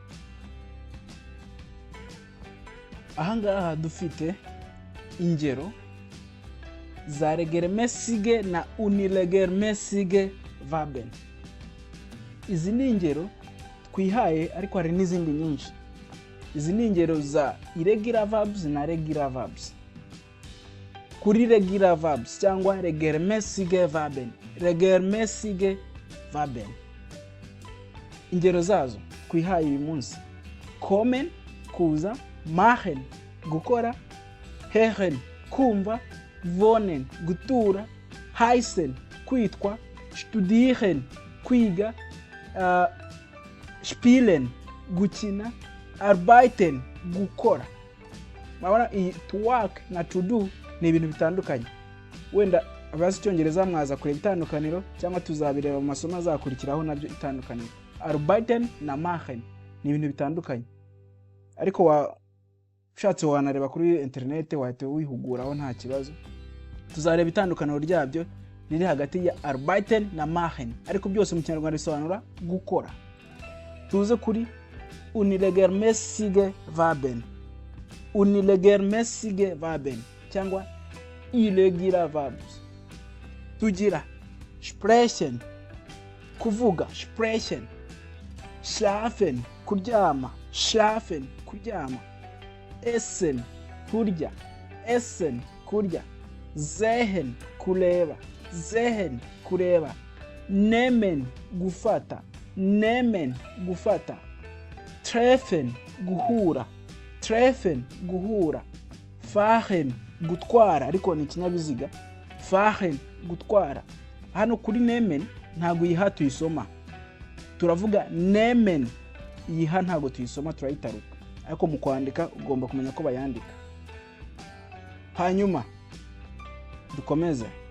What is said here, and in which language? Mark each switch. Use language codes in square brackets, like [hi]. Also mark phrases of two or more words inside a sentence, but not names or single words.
[rw] Aha ngaha dufite ingero za regelmäßige na [de] unregelmäßige Verben. [rw] Izi ni ingero twihaye ariko hari n'izindi nyinshi. Izi ni ingero za [en] irregular verbs [rw] na [en] regular verbs. [rw] Kuri [en] regular verbs [rw] cyangwa [de] regelmäßige Verben, regelmäßige Verben. [rw] Ingero zazo kwihaye uyu munsi: kommen kuza, machen gukora, hören kumva, wohnen gutura, heißen kwitwa, studieren kwiga, spielen gukina, arbeiten gukora. Mabona [en] to work [rw] na [en] to do [rw] ni ibintu bitandukanye. Wenda abazi Icyongereza mwaza kureba itandukaniro cyangwa tuzabireba mu masomo azakurikiraho nabyo itandukaniro. Arbeiten na machen ni ibintu bitandukanye, ariko ushatse wanareba kuri internet wahite wihuguraho nta kibazo. Tuzareba itandukaniro ryabyo riri hagati ya arbeiten na machen, ariko byose mu Kinyarwanda bisobanura gukora. Tuze kuri [de] unregelmäßige Verben, unregelmäßige Verben [rw] cyangwa [en] irregular verbs. [rw] Tugira sprechen kuvuga, sprechen, schlafen kuryama, schlafen kuryama, essen kurya, essen kurya, sehen kureba, sehen kureba, nehmen gufata, nehmen gufata, treffen guhura, treffen guhura, fahren gutwara, ariko ni ikinyabiziga, fahren gutwara. Hano kuri nehmen ntago yiha tuyisoma, turavuga nehmen, yiha ntago tuyisoma turayitaruka, ariko mu kwandika ugomba kumenya ko bayandika. Hanyuma dukomeze.